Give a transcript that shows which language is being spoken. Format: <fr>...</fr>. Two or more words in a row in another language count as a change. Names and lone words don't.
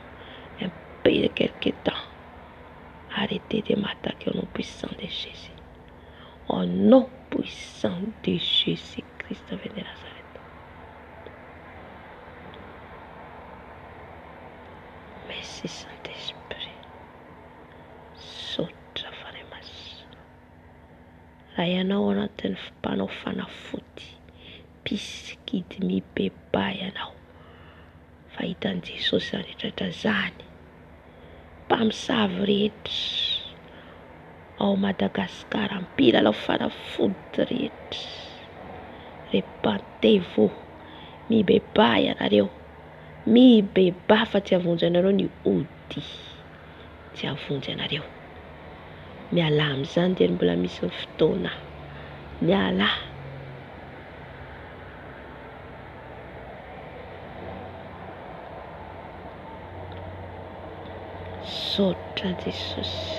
<fr>Un peu de quelque temps. Arrêtez de m'attaquer au nom puissant de Jésus. Au nom puissant de Jésus-Christ de Nazareth. Merci Saint-Esprit.</fr> <mg>Sotra faremas. Raha ianao anatin'ny mpanao fanafody, mpisikity mibebay ianao. Fahitan'i Jesosy zany rehetra zany. Mpamosavy rehetra ao Madagasikara, mpilalao fanafody rehetra.</mg> <fr>Repentez-vous.</fr> <mg>Mibebay ianareo. Mibebay fa tsy avonjy ianareo ny ody. Tsy avonjy ianareo. Miala amin'izany dia mbola misy ny fotoana. Miala. Sotra Jesosy.</mg>